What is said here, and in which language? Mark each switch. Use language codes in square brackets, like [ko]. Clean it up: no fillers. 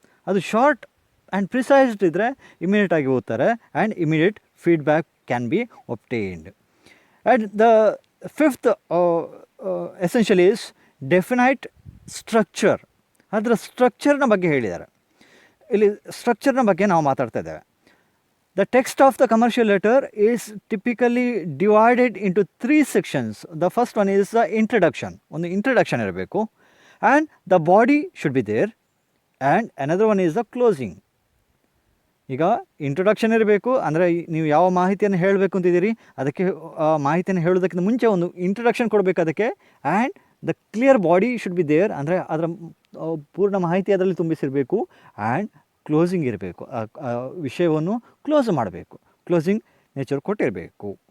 [en] ಅದು short and precised [kn] ಇದ್ದರೆ ಇಮಿಡಿಯೇಟಾಗಿ ಓದ್ತಾರೆ [en] And immediate feedback can be obtained. And the fifth essential is definite structure. [kn] ಅದರ ಸ್ಟ್ರಕ್ಚರ್ನ ಬಗ್ಗೆ ಹೇಳಿದ್ದಾರೆ. ಇಲ್ಲಿ ಸ್ಟ್ರಕ್ಚರ್ನ ಬಗ್ಗೆ ನಾವು ಮಾತಾಡ್ತಾ ಇದ್ದೇವೆ. [en] The text of the commercial letter is typically divided into 3 sections. The first one is the introduction. [kn] ಒಂದು introduction ಇರಬೇಕು, [en] and the body should be there, and another one is the closing. [kn] ಈಗ ಇಂಟ್ರೊಡಕ್ಷನ್ ಇರಬೇಕು, ಅಂದರೆ ನೀವು ಯಾವ ಮಾಹಿತಿಯನ್ನು ಹೇಳಬೇಕು ಅಂತಿದ್ದೀರಿ ಅದಕ್ಕೆ ಮಾಹಿತಿಯನ್ನು ಹೇಳೋದಕ್ಕಿಂತ ಮುಂಚೆ ಒಂದು ಇಂಟ್ರೊಡಕ್ಷನ್ ಕೊಡಬೇಕು ಅದಕ್ಕೆ. [en] and the clear body should be there, [kn] ಅಂದರೆ ಅದರ ಪೂರ್ಣ ಮಾಹಿತಿ ಅದರಲ್ಲಿ ತುಂಬಿಸಿರಬೇಕು. ಆ್ಯಂಡ್ ಕ್ಲೋಸಿಂಗ್ ಇರಬೇಕು, ವಿಷಯವನ್ನು ಕ್ಲೋಸ್ ಮಾಡಬೇಕು, ಕ್ಲೋಸಿಂಗ್ ನೇಚರ್ ಕೊಟ್ಟಿರಬೇಕು.